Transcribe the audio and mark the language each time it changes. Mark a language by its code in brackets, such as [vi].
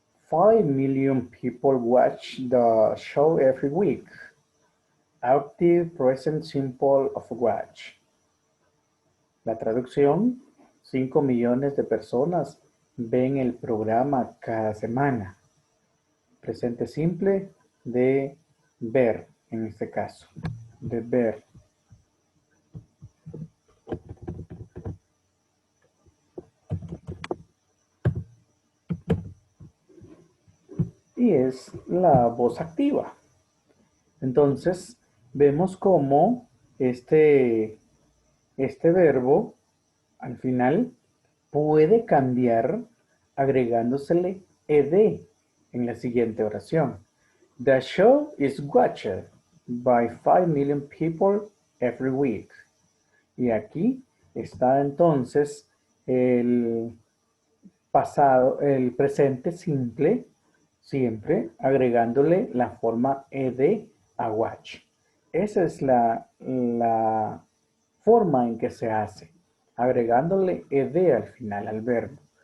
[en] 5 million people watch the show every week. Active present simple of watch. [es] La traducción, 5 millones de personas ven el programa cada semana. Presente simple de ver, en este caso, de ver. Y es la voz activa. Entonces, vemos cómo este verbo al final puede cambiar agregándosele ed en la siguiente oración. [en] The show is watched by 5 million people every week. [es] Y aquí está entonces el pasado, el presente simple, siempre agregándole la forma ed a watch. Esa es la forma en que se hace, agregándole ed al final al verbo.